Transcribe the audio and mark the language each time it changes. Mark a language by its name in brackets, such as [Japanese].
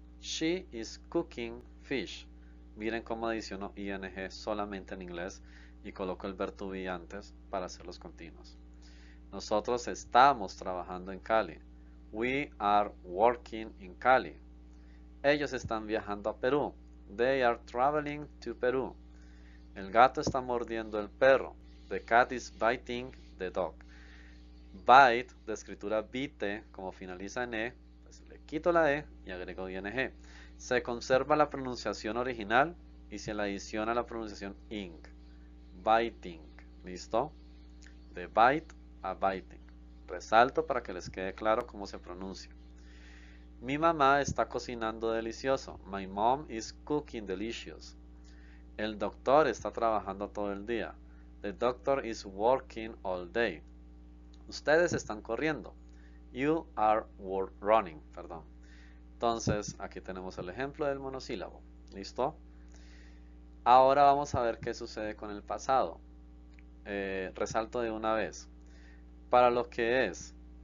[English] She is cooking fish. [Spanish] Miren cómo adiciono ing solamente en inglés y coloco el verbo to be antes para hacerlos continuos. Nosotros estamos trabajando en Cali. [English] We are working in Cali. [Spanish] Ellos están viajando a Perú. [English] They are traveling to Peru. [Spanish] El gato está mordiendo el perro. [English] The cat is biting the dog. [Spanish] Bite, de escritura bite, como finaliza en e, pues le quito la e y agrego ing. Se conserva la pronunciación original y se le adiciona la pronunciación ing. Biting. ¿Listo? De bite a biting. Resalto para que les quede claro cómo se pronuncia. Mi mamá está cocinando delicioso. [English] My mom is cooking delicious. [Spanish] El doctor está trabajando todo el día. [English] The doctor is working all day. [Spanish] Ustedes están corriendo. [English] You are running. [Spanish] Perdón. Entonces, aquí tenemos el ejemplo del monosílabo. ¿Listo? Ahora vamos a ver qué sucede con el pasado. Resalto de una vez. Para lo que es